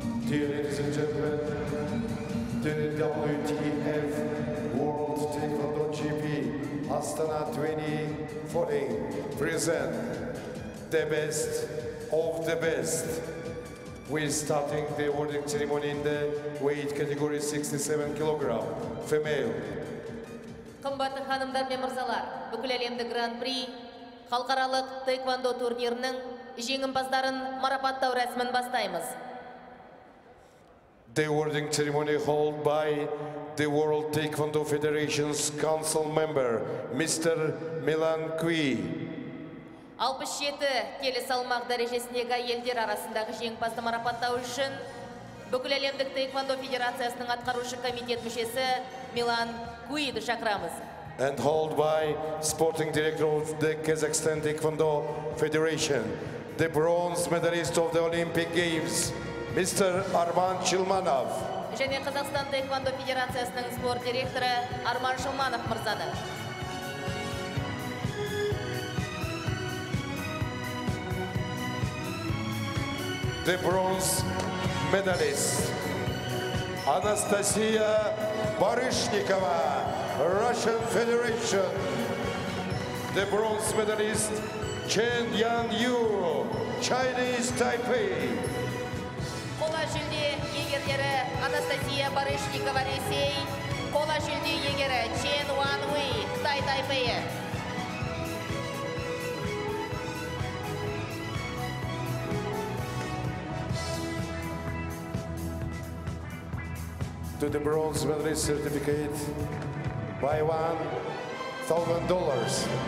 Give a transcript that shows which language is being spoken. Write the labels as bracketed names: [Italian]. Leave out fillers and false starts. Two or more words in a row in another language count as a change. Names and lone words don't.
[English] Dear ladies and gentlemen, the WTF World Taekwondo GP Astana 2014 present the best of the best. We're starting the awarding ceremony in the weight category 67 kg female. [Kazakh] Қымбатты ханымдар мен мырзалар, бүкіл әлемдік гран-при халықаралық таеквондо турнирінің жеңімпаздарын марапаттау рәсімін бастаймыз. [English] The awarding ceremony held by the World Taekwondo Federation's Council member, Mr. Milan Kui. [Kazakh] 67 келі салмақ дәрежесіндегі әйелдер арасындағы жеңімпазды марапаттау үшін бүкіл әлемдік таеквондо федерациясының атқарушы комитет мүшесі Милан Куиді шақырамыз. [English] And held by sporting director of the Kazakhstan Taekwondo Federation, the bronze medalist of the Olympic Games, Mr. Arman Chilmanov. [Kazakh] Және Қазақстан таеквондо федерациясының спорт директоры Арман Шылманов мырзаны. [English] The bronze medalist, Anastasia Baryshnikova, Russian Federation. The bronze medalist, Chen Yan Yu, Chinese Taipei. [Kazakh] Қола жүлде егерлері Анастасия Барышникова, Ресей, қола жүлде егері Чен Уан Уэй, Қытай Тайпейі. [English] To the bronze medalist certificate by $1,000.